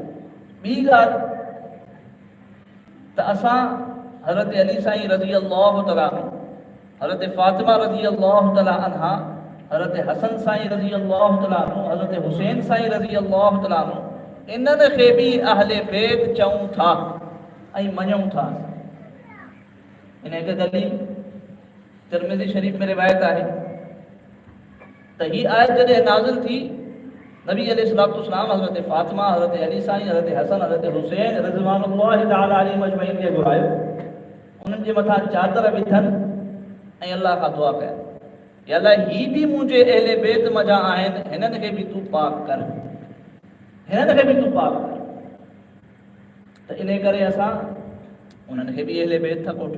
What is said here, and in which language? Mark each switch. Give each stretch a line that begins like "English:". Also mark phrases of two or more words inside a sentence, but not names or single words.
Sindhi: ॿी ॻाल्हि त असां हज़रत अली साईं
Arabic: رضي الله تعالى عنه,
Sindhi: हज़रत फातिमा
Arabic: رضي الله تعالى عنها,
Sindhi: हज़रत हसन साईं
Arabic: رضي الله تعالى عنه,
Sindhi: हज़रत हुसैन साईं
Arabic: رضي الله تعالى عنه,
Sindhi: इन्हनि खे बि अहले बैत चऊं था ऐं मञूं था। इन हिकु दलील तिरमिज़ी शरीफ़ में रिवायत आहे त हीअ आयत जॾहिं नाज़िल थी, नबी अलैहिस्सलाम हज़रत फातिमा, हज़रत अली साईं, हज़रत हसन, हज़रत हुसैन
Arabic: رضوان الله تعالى عليهم أجمعين
Sindhi: खे घुरायो, उन्हनि जे मथां चादर विधनि ऐं अल्लाह खां दुआ कया, या अल्लाह ही बि मुंहिंजे अहले बैत मज़ा आहिनि, हिननि खे बि तूं पाक कर, हिननि खे बि तूं पाक कर। त इन करे असां उन्हनि खे बि अहले बैत था कोठियो।